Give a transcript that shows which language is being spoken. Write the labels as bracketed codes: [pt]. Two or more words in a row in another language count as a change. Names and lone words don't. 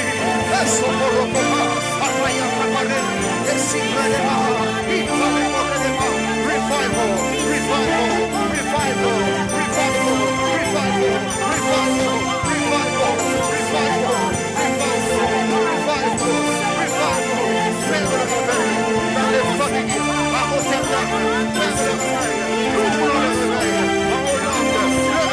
[en] Escoporocopa, Amaya Kapare, Esibra de Maha, Ibra de Moredema, Revival, revival, revival, revival, revival, revival, revival, revival, revival, revival, [fr] fais le réveil dans les familles, à Rotterdam, fais le réveil, nous voulons le réveil, à Hollande,